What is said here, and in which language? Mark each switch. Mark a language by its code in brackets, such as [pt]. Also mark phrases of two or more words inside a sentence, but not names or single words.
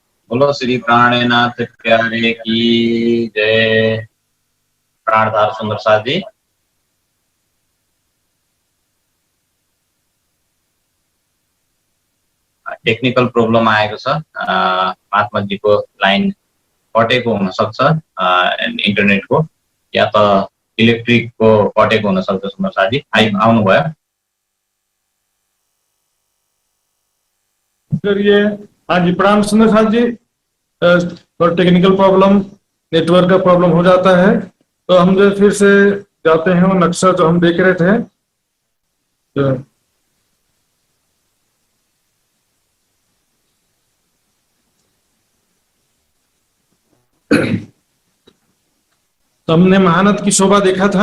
[hi] बोलो श्री प्राणनाथ प्यारे की जय। प्राणधार सुंदर साथ जी। [en] technical problem [ne] आएको छ, महात्माजीको लाइन कटेको हुन सक्छ, इन्टरनेटको या त इलेक्ट्रिकको कटेको हुन सक्छ। सुन्दर साथी आउनुभयो। [hi] ये हाँ जी, प्रणाम सुंदर साथ जी। और [en] technical problem, [hi] नेटवर्क का प्रॉब्लम हो जाता है, तो हम जो फिर से जाते हैं वो नक्शा जो हम देख रहे थे। तो हमने महानद की शोभा देखा था।